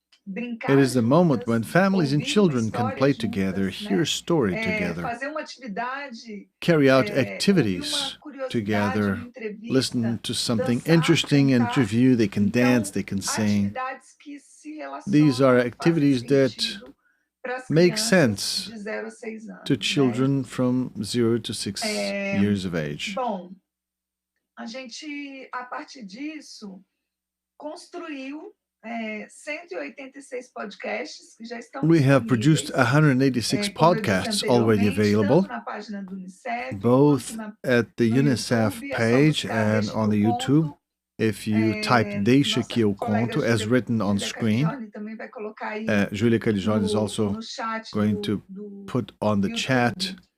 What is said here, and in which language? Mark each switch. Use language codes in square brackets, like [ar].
[en] It is the moment when families and children can play together, hear a story together, carry out activities together, listen to something interesting, interview, they can dance, they can sing. These are activities that make sense to children from 0 to 6 years of age. [pt] A gente, a partir disso, construiu 186 podcasts que já estão. [en] We have produced 186 podcasts already available, both at the UNICEF page and on the YouTube. If you type Deixa que eu conto as written on screen, Julia Caligione is also going to put on the chat.